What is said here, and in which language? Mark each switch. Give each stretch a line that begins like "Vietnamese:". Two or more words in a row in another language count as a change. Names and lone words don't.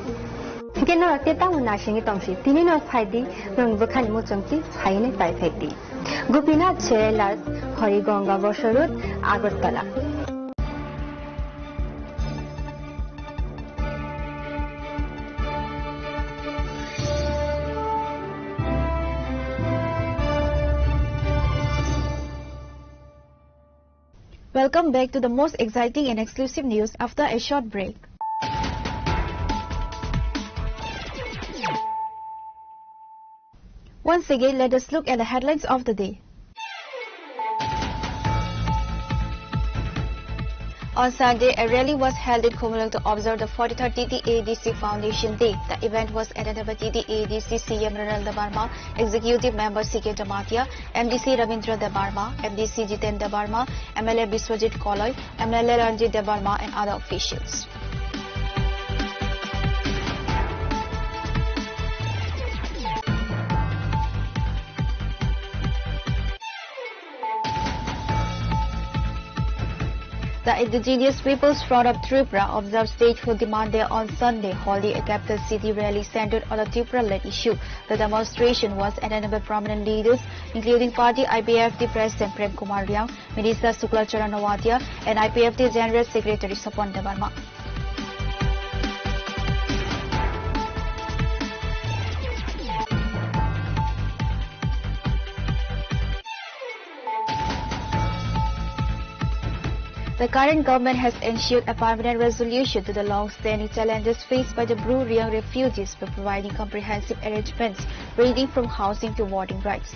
Kok Borok: Genora Teta Nashing Tomshi, Tinino Padi, Rung Bukan Mutunki, Haine Pai Feti. Gupina Jela, Horigonga Bosharut, Agotala.
English: Welcome back to the most exciting and exclusive news after a short break. Once again, let us look at the headlines of the day. On Sunday, a rally was held in Kumulang to observe the 43rd TTADC Foundation Day. The event was attended by TTADC CM Ronald Debarma, Executive Member C.K. Damatia, MDC Ravindra Debarma, MDC Jiten Debarma, MLA Biswajit Koloy, MLA Ranjit Debarma, and other officials. The Indigenous Peoples Front of Tripura observed Statehood Demand Day on Sunday, holding a capital city rally centered on the Tripura-led issue. The demonstration was attended by prominent leaders, including Party IPFT President Prem Kumar Riang, Minister Sukla Charan Nawatia, and IPFT General Secretary Sapan Debarma. The current government has ensured a permanent resolution to the long-standing challenges faced by the Bru Riang refugees by providing comprehensive arrangements ranging from housing to voting rights.